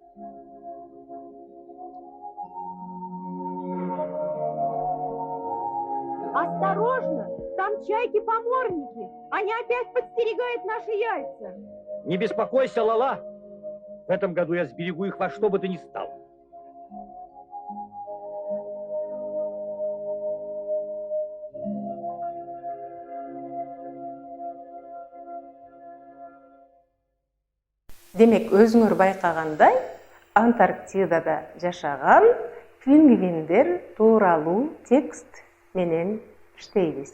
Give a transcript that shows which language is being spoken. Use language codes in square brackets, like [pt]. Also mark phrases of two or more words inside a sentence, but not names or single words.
[ru] Осторожно! Там чайки-поморники. Они опять подстерегают наши яйца. Не беспокойся, Лала. В этом году я сберегу их во что бы то ни стало. [ky] Демек, өзүңөр байкагандай, Антарктидада жашаган пингвиндер тууралуу текст менен иштейбиз.